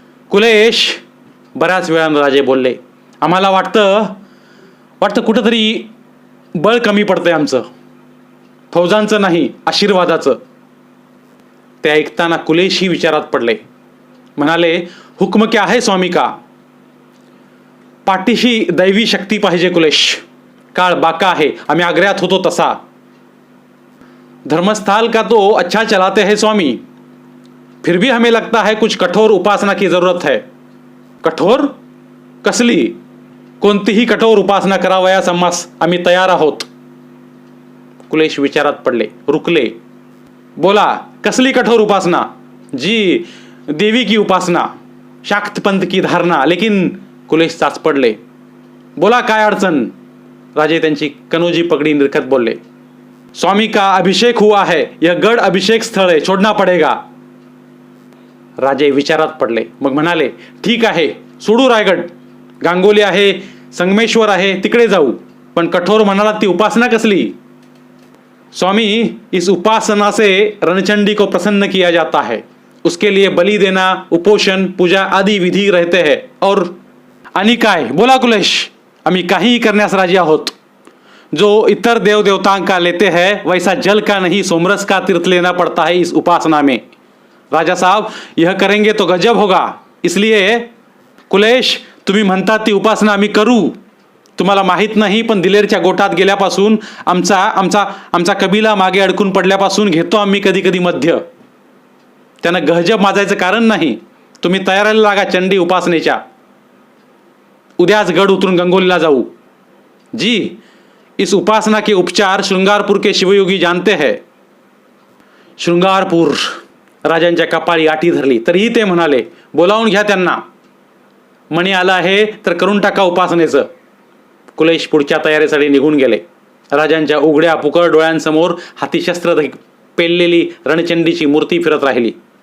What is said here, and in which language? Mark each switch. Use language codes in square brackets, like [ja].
[mr] कुलेश, बऱ्याच वेळानं राजे बोलले, आम्हाला वाटतं कुठंतरी बळ कमी पडतंय आमचं, फौजांचं नाही आशीर्वादाचं. ते ऐकताना कुलेशही विचारात पडले. म्हणाले, [hi] हुक्म क्या है स्वामी का. [mr] पाठीशी दैवी शक्ती पाहिजे कुलेश. काळ बाका आहे, आम्ही आग्र्यात होतो तसा. [hi] धर्मस्थल का तो अच्छा चलाते हैं स्वामी, फिर भी हमें लगता है कुछ कठोर उपासना की जरूरत है. [mr] कठोर कसली. कोणतीही कठोर उपासना करावयास आम्ही तयार आहोत. कुलेश विचारात पडले, रुकले. बोला, कसली कठोर उपासना. [hi] जी देवी की उपासना, शाक्त पंथ की धारणा. [mr] लेकिन कुलेश चाच पडले. बोला काय अडचण. राजे त्यांची कनोजी पगडी निरखत बोलले, [hi] स्वामी का अभिषेक हुआ है, यह गढ़ अभिषेक स्थळ है, छोड़ना पड़ेगा. [mr] राजे विचारात पडले. मग म्हणाले, ठीक आहे, सोडू रायगड. गांगोली आहे, संगमेश्वर आहे, तिकडे जाऊ. पण कठोर म्हणालात ती उपासना कसली. [hi] स्वामी, इस उपासना से रणचंडी को प्रसन्न किया जाता है. उसके लिए बलि देना, उपोषण, पूजा आदि विधी रहते हैं. [mr] और आणि काय. बोला कुलेश. आम्ही काहीही करण्यास राजी आहोत. [hi] जो इतर देव देवताओं का लेते हैं वैसा जल का नहीं सोमरस का तीर्थ लेना पड़ता है इस उपासना में. राजा साहब, यह करेंगे तो गजब होगा. [mr] इसलिए कुलेश, तुम्ही म्हणतात ती उपासना आम्ही करू. तुम्हाला माहीत नाही, पण दिलेरच्या गोठात गेल्यापासून आमचा कबिला मागे अडकून पडल्यापासून घेतो आम्ही कधी कधी मध्य. त्यानं गजब माजायचं कारण नाही. तुम्ही तयारीला लागा चंडी उपासनेच्या. उद्याच गड उतरून गंगोलीला जाऊ. [hi] जी, इस उपासना के उपचार श्रृंगारपुर के शिवयोगी जानते हैं. [mr] श्रृंगारपूर. राजांच्या कपाळी आठी धरली. तरीही ते म्हणाले, बोलावून घ्या त्यांना. मणी आला आहे तर करून टाका उपासनेचं. कुलेश पुढच्या तयारीसाठी निघून गेले. राजांच्या उघड्या पुकळ डोळ्यांसमोर हाती शस्त्र पेललेली रणचंडीची मूर्ती फिरत राहिली.